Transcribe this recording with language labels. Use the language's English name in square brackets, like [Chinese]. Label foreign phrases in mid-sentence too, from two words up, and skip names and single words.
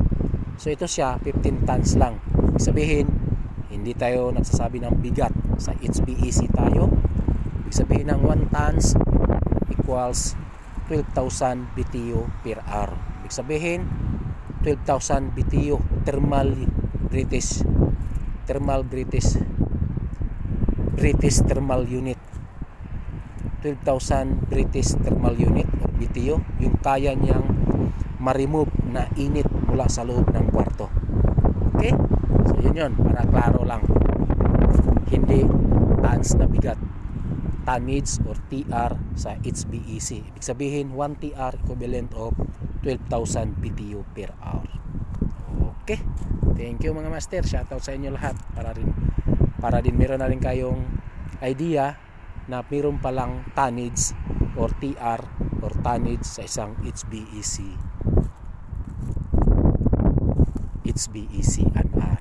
[Filipino] So ito siya, 15 tons lang. Ibig sabihin, hindi tayo nagsasabi ng bigat. Sa HVAC tayo, ibig sabihin ng [English] 1 tons equals 12,000 BTU per hour. [Filipino] Ibig sabihin, 12,000 BTU [English] thermal British thermal unit. [Filipino] 12,000 [English] British thermal unit or BTU, [Filipino] yung kaya niyang ma-remove na init mula sa loob ng kwarto. Okay? So yun, para klaro lang. Hindi tons na bigat. [English] Tonnage or TR [Filipino] sa HVAC. Ibig sabihin, [English] 1 TR equivalent of 12,000 BTU per hour. [Filipino] Okay? [English] Thank you [Filipino] mga master. Shoutout sa inyo lahat. Para din meron na rin kayong idea na meron palang [English] tonnage or TR or tonnage [Filipino] sa isang HVAC NR.